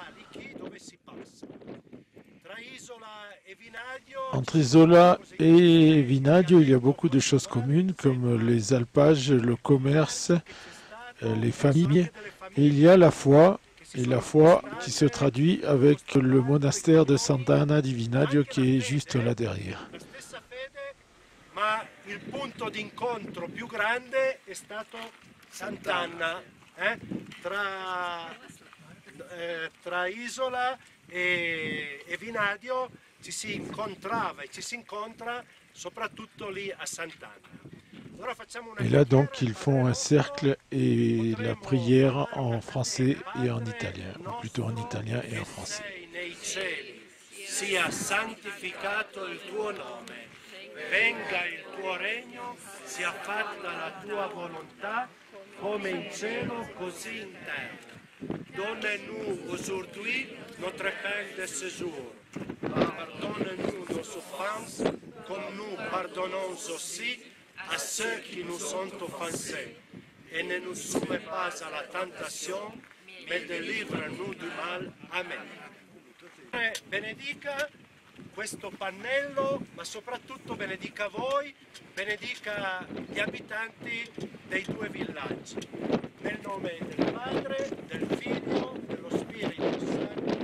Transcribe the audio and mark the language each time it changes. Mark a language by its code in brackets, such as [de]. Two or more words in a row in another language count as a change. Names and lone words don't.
[fr] Entre Isola et Vinadio, il y a beaucoup de choses communes comme les alpages, le commerce, les familles. Et il y a la foi, et la foi qui se traduit avec le monastère de Sant'Anna di Vinadio qui est juste là derrière. [it] Ma il punto d'incontro più grande è stato Sant'Anna, tra Isola e Vinadio ci si incontrava e ci si incontra soprattutto lì a Sant'Anna. [fr] Et là donc ils font un cercle et la prière en français et en italien, ou plutôt en italien et en français. [it] Sia santificato il tuo nome. Venga il tuo regno, sia fatta la tua volontà, come in cielo così in terra. [fr] Donne-nous aujourd'hui notre pain de ce jour. Pardonne-nous nos offenses, comme nous pardonnons aussi à ceux qui nous sont offensés. Et ne nous soumets pas à la tentation, mais délivre-nous du mal. Amen. [it] Benedica questo pannello, ma soprattutto benedica voi, benedica gli abitanti dei due villaggi. Nel nome del Padre, del Figlio, dello Spirito Santo.